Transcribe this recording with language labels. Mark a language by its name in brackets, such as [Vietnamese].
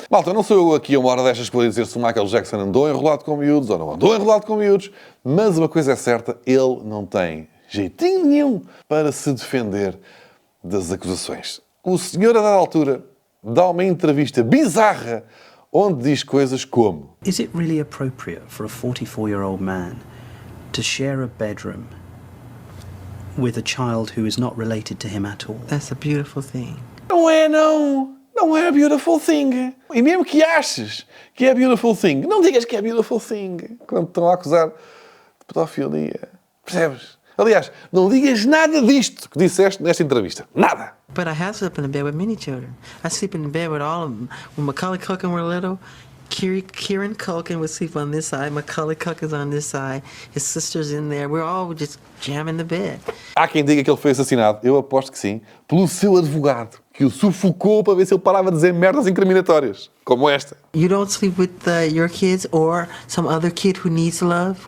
[Portuguese] Malta, não sou eu aqui a uma hora destas para dizer se o Michael Jackson andou enrolado com miúdos ou não andou enrolado com miúdos, mas uma coisa é certa, ele não tem jeitinho nenhum para se defender das acusações. O senhor, a dada altura, dá uma entrevista bizarra onde diz coisas como: [English] Is it really appropriate for a 44-year-old man to share a bedroom with a child who is not related to him at all? That's a beautiful thing. [Portuguese] Não é, não. Não é [English] a beautiful thing. [Portuguese] E mesmo que aches que é [English] a beautiful thing, [Portuguese] não digas que é a beautiful thing quando te estão a acusar de pedofilia. Percebes? Aliás, não digas nada disto que disseste nesta entrevista. Nada. [English] But I have slept in a bed with many children. I sleep in bed with all of them. When Macaulay Culkin were little, Kieran Culkin would sleep on this side, Macaulay Culkin's on this side, his sister's in there. We're all just jamming the bed. [Portuguese] Há quem diga que ele foi assassinado. Eu aposto que sim. Pelo seu advogado, que o sufocou para ver se ele parava de dizer merdas incriminatórias. Como esta. [English] You don't sleep with your kids or some other kid who needs love?